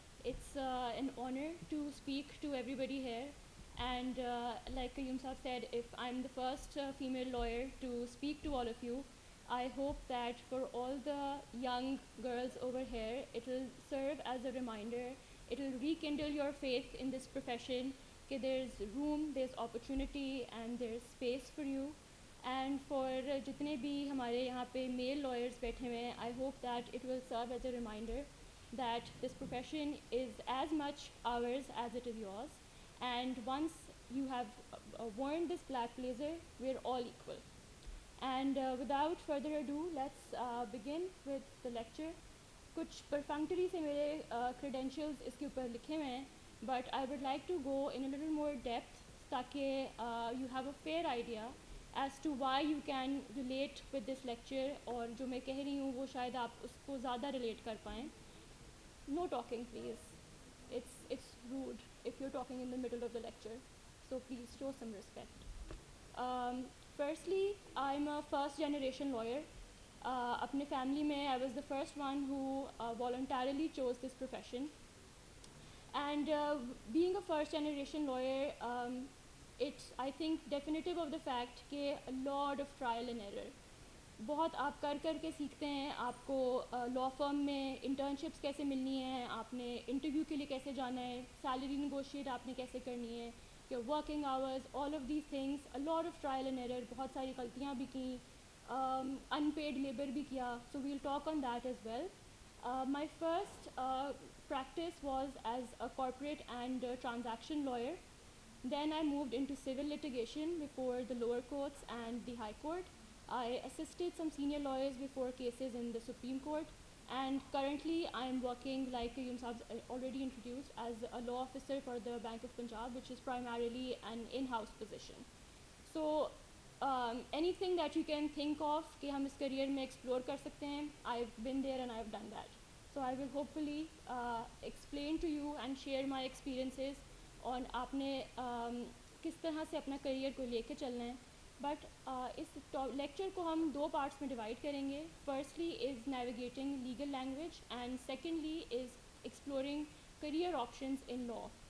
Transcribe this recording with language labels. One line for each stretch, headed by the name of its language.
English: It's an honor to speak to everybody here, and like Qayyum Saab said, if I'm the first female lawyer to speak to all of you, I hope that for all the young girls over here, it will serve as a reminder, it will rekindle your faith in this profession, that there's room, there's opportunity, and there's space for you. And for
Urdu: جتنے بھی ہمارے یہاں پہ
English: male lawyers
Urdu: بیٹھے ہوئے ہیں,
English: I hope that it will serve as a reminder that this profession is as much ours as it is yours, and once you have worn this black blazer, we are all equal. And without further ado let's begin with the lecture.
Urdu: کچھ پرفنکٹری سے میرے credentials اس کے اوپر لکھے ہوئے ہیں,
English: but I would like to go in a little more depth
Urdu: تاکہ
English: you have a fair idea as to why you can relate with this lecture,
Urdu: اور جو میں کہہ رہی ہوں وہ شاید آپ اس کو زیادہ ریلیٹ کر پائیں.
English: No talking please, it's rude if you're talking in the middle of the lecture, so please show some respect. Firstly, I'm a first generation lawyer.
Urdu: اپنے فیملی میں
English: I was the first one who voluntarily chose this profession, and being a first generation lawyer, it's I think definitive of the fact کہ a lot of trial and error.
Urdu: بہت آپ کر کے سیکھتے ہیں, آپ کو لا فرم میں انٹرنشپس کیسے ملنی ہیں, آپ نے انٹرویو کے لیے کیسے جانا ہے, سیلری نیگوشیٹ آپ نے کیسے کرنی ہے,
English: your working hours, all of these things, a lot of trial and error,
Urdu: بہت ساری غلطیاں بھی کیں,
English: unpaid labor
Urdu: بھی کیا,
English: so we'll talk on that as well. My first practice was as a corporate and transaction lawyer. Then I moved into civil litigation before the lower courts and the high court. I assisted some senior lawyers before cases in the Supreme Court, and currently I am working, like Qayyum Saab already introduced, as a law officer for the Bank of Punjab, which is primarily an in-house position. So anything that you can think of
Urdu: کہ ہم اس career میں explore کر سکتے ہیں,
English: I've been there and I've done that. So I will hopefully explain to you and share my experiences
Urdu: اور آپ نے کس طرح سے اپنا کریئر کو لے کے چلنا ہے. بٹ اس لیکچر کو ہم دو پارٹس میں ڈیوائڈ کریں گے.
English: Firstly is navigating legal language, and secondly is exploring career options in law.